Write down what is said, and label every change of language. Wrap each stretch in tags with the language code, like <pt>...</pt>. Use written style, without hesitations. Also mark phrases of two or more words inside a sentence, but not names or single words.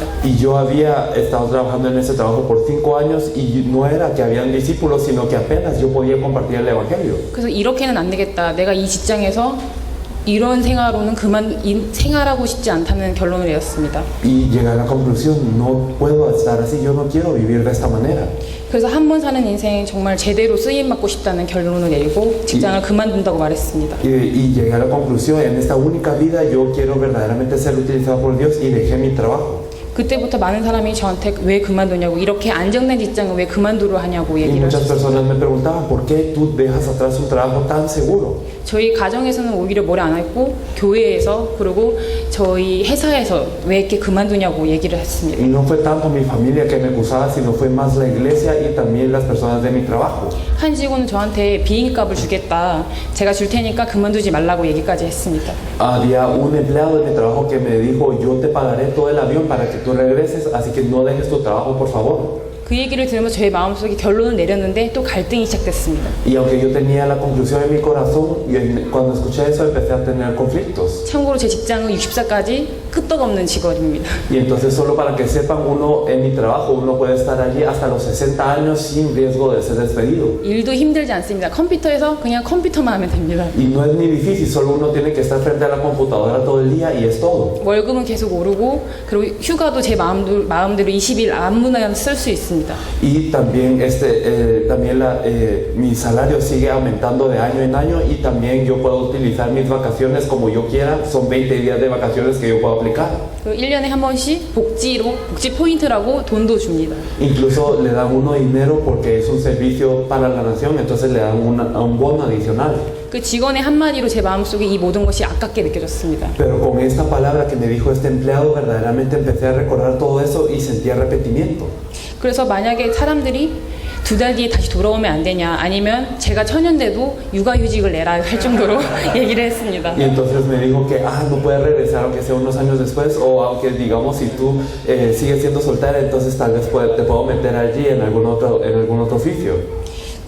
<es>Y yo había estado trabajando en ese trabajo por 5 años y no era que habían discípulos, sino que apenas yo podía compartir el evangelio.</es> <ko>그래서 이렇게는 안 되겠다. 내가 이 직장에서 이런 생활로는 생활하고 싶지 않다는 결론을 내렸습니다.</ko> <es>Y llegué a la conclusión, no puedo estar así, yo no quiero vivir de esta manera.</es> <ko>그래서 한 번 sa는 인생 정말 제대로 쓰임 받고 싶다는 결론을 내리고 직장을 그만둔다고 말했습니다.</ko> <es>Y llegué a la conclusión, en esta única vida yo quiero verdaderamente ser utilizado por Dios y dejé mi trabajo.</es> <ko>그때부터 많은 사람이 저한테 왜 그만두냐고, 이렇게 안정된 직장을 왜 그만두려 하냐고</ko> <es>Y</es> <ko>얘기를</ko> <es>muchas</es> <ko>했어요.</ko> <es>personas me preguntaban, ¿por qué tú dejas atrás un trabajo tan seguro?</es> <ko>저희 가정에서는 오히려 뭐라 안 했고 교회에서 그리고 저희 회사에서 왜 이렇게 그만두냐고 얘기를 했습니다.</ko> <es>Y no fue tanto mi familia que me acusaba, sino fue más la iglesia y también las personas de mi trabajo.</es> <ko>한 직원은 저한테 비행값을 주겠다, 제가 줄 테니까 그만두지 말라고 얘기까지 했습니다.</ko> <es>Había un empleado de mi trabajo que me dijo, yo te pagaré todo el avión para que tú regreses, así que no dejes tu trabajo, por favor.</es> <ko>그 얘기를 들으면서 저의 마음속에 결론을 내렸는데 또 갈등이 시작됐습니다.</ko> <es>Y aunque yo tenía la conclusión en mi corazón, cuando escuché eso empecé a tener conflictos.</es> <ko>참고로 제 직장은 64까지 끄떡없는 직원입니다.</ko> <es>Y entonces solo para que sepan, uno en mi trabajo, uno puede estar allí hasta los 60 años sin riesgo de ser despedido.</es> <ko>일도 힘들지 않습니다. 컴퓨터에서 그냥 컴퓨터만 하면 됩니다.</ko> <es>Y no es ni difícil, solo uno tiene que estar frente a la computadora todo el día y es todo.</es> <ko>월급은 계속 오르고 그리고 휴가도 제 마음대로 20일 아무나 쓸 수 있습니다.</ko> <es>Y también, mi salario sigue aumentando de año en año y también yo puedo utilizar mis vacaciones como yo quiera. Son 20 días de vacaciones que yo puedo aplicar.</es> <ko>1년에 한 번씩 복지 포인트라고 돈도 줍니다.</ko> <es>Incluso le dan uno dinero porque es un servicio para la nación, entonces le dan un bono adicional.</es> <ko>그 직원의 한마디로 제 마음속에 이 모든 것이 아깝게 느껴졌습니다.</ko> <es>Pero con esta palabra que me dijo este empleado, verdaderamente empecé a recordar todo eso y sentía arrepentimiento.</es> <ko>그래서 만약에 사람들이 2달 뒤에 다시 돌아오면 안 되냐, 아니면 제가 처년돼도 육아휴직을 내라 할 정도로 얘기를 했습니다.</ko> <es>Y entonces me dijo que no puedes regresar aunque sea unos años después, o aunque digamos si tú sigues siendo soltera, entonces tal vez te puedo meter allí en algún otro oficio.</es>